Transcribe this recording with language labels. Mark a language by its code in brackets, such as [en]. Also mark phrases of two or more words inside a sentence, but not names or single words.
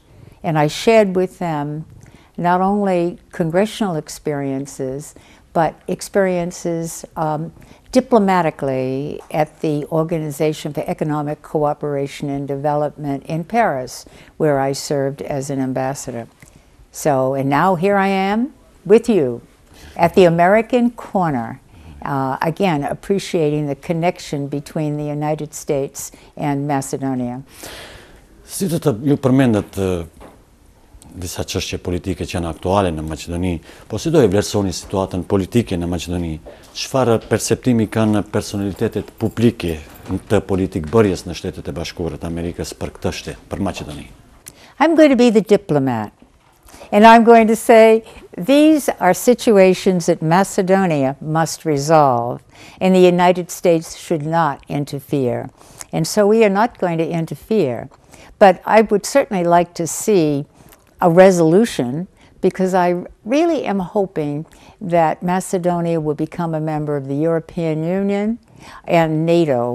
[en] And I shared with them not only congressional experiences, but experiences diplomatically at the Organization for Economic Cooperation and Development in Paris, where I served as an ambassador. So, and now here I am with you at the American corner, again, appreciating the connection between the United States and Macedonia. [sq] Si të ju përmendet disa çështje politike që janë aktuale në Maqedoni, po si do e vlerësoni situatën politike në Maqedoni? Çfarë perceptimi kanë personalitetet publike të politikbërjes në Shtetet e Bashkuara të Amerikës për këtë shtet, për Maqedoni? [en] I'm going to be the diplomat, and I'm going to say these are situations that Macedonia must resolve, and the United States should not interfere. And so we are not going to interfere. But I would certainly like to see a resolution, because I really am hoping that Macedonia will become a member of the European Union and NATO.